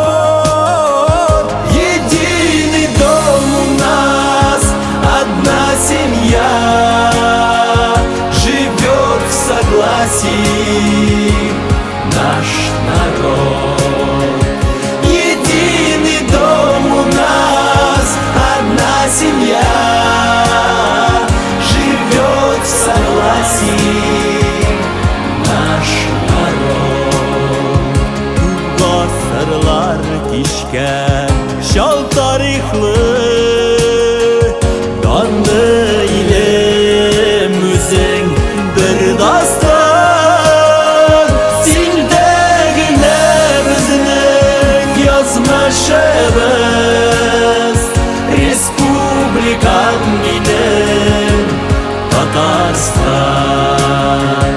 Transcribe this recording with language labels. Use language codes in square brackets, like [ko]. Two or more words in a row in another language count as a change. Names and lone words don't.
[ru] Единый дом у нас, одна семья, живет в согласии наш народ. Единый дом у нас, одна семья, живет в согласии наш народ. [tt] Гасырлар кишкән шал тарихлы данлы илем үзең бер дастан. Синдә генә безнең язмышыбыз, республикам минем Татарстан.